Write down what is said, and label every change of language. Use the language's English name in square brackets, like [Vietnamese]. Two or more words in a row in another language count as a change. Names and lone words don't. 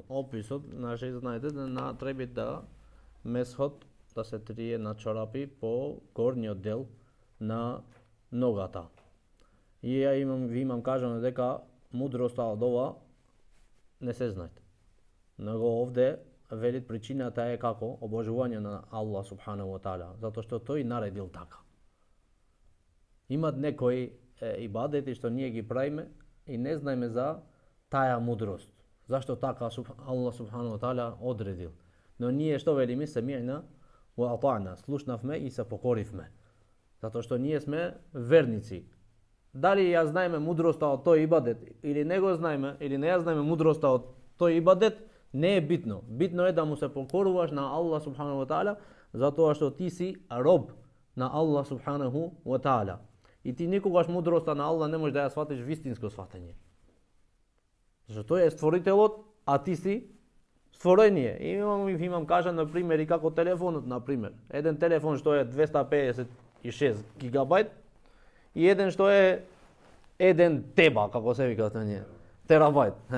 [Macedonian] Описот, значи знаете да треба да месхот да се трие на чорапи по горниот дел на ногата. И ви имам кажано дека мудроста од ова не се знаете. Него овде велит причината е како обожување на [Arabic] الله سبحانه وتعالى, [Macedonian] затоа што тој наредил така. Имат некои ибадети што ние ги правиме и не знаеме за таа мудрост. Зашто така [Arabic] الله سبحانه وتعالى [Macedonian] одредил. Но ние што велиме? [Arabic] سمعنا وأطعنا, [Macedonian] слушнавме и се покоривме. Затоа што ние сме верници. Дали ја знаеме мудроста од тој ибадет или не го знаеме, или не ја знаеме мудроста од тој ибадет, Не е битно. Битно е да му се покоруваш на [Arabic] الله سبحانه وتعالى, [Macedonian] затоа што ти си роб на [Arabic] الله سبحانه وتعالى. [Macedonian] И ти никогаш мудроста на Аллах не можеш да ја сватиш вистинско сватање. Зашто тој е створителот, а ти си створение. Имам кажа на пример и како телефонот на пример. Еден телефон што е 256 гигабајт и еден што е 1 теба, како се вика тоа, терабајт.